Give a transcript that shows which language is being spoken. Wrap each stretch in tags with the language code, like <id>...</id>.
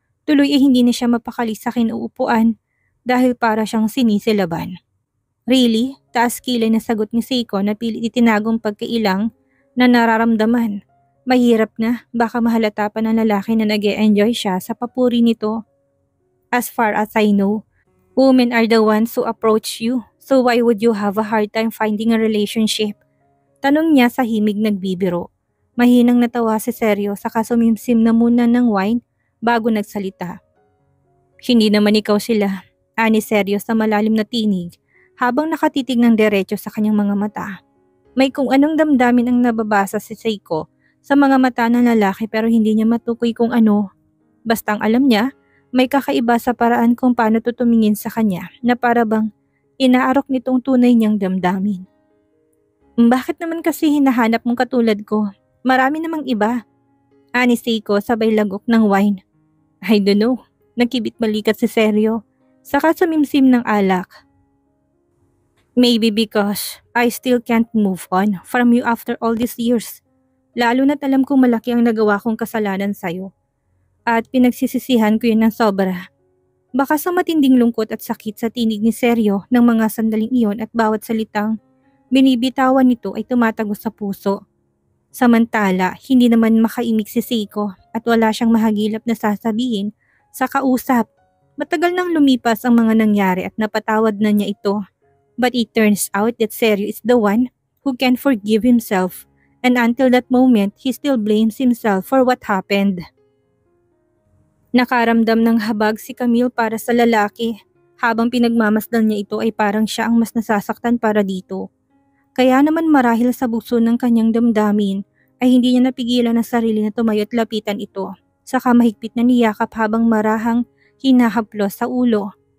<tl>Tuloy hindi na siya mapakali sa kinuupuan dahil para siyang sinisilaban.</tl> <en>Really?</en> <tl>Taas kilay na sagot ni Seiko na pilit itinagong pagkailang na nararamdaman. Mahirap na, baka mahalata pa ng lalaki na nag-e-enjoy siya sa papuri nito.</tl> <en>As far as I know, women are the ones who approach you, so why would you have a hard time finding a relationship?</en> <tl>Tanong niya sa himig nagbibiro. Mahinang natawa si Seryo saka sumimsim na muna ng wine bago nagsalita. Hindi naman ikaw sila, ani Seryo sa malalim na tinig habang nakatitig ng diretso sa kanyang mga mata. May kung anong damdamin ang nababasa si Seiko sa mga mata ng lalaki pero hindi niya matukoy kung ano. Bastang alam niya, may kakaiba sa paraan kung paano tutumingin sa kanya na para bang inaarok nitong tunay niyang damdamin. Bakit naman kasi hinahanap mong katulad ko? Marami namang iba. Ani Seiko sabay lagok ng wine.</tl> <en>I don't know.</en> <tl>Nagkibit balikat si Seryo. Saka sumimsim ng alak.</tl> <en>Maybe because I still can't move on from you after all these years.</en> <tl>Lalo na't alam kong malaki ang nagawa kong kasalanan sa'yo. At pinagsisisihan ko yun ng sobra. Baka sa matinding lungkot at sakit sa tinig ni Seryo ng mga sandaling iyon at bawat salitang binibitawan nito ay tumatagos sa puso. Samantala, hindi naman makaimik si Seiko at wala siyang mahagilap na sasabihin sa kausap. Matagal nang lumipas ang mga nangyari at napatawad na niya ito.</tl> <en>But it turns out that Seryo is the one who can forgive himself, and until that moment, he still blames himself for what happened.</en> <tl>Nakaramdam ng habag si Camille para sa lalaki. Habang pinagmamasdan niya ito ay parang siya ang mas nasasaktan para dito. Kaya naman marahil sa bukso ng kanyang damdamin ay hindi niya napigilan ang sarili na tumayo at lapitan ito. Saka mahigpit na niyakap habang marahang hinahaplos sa ulo.</tl>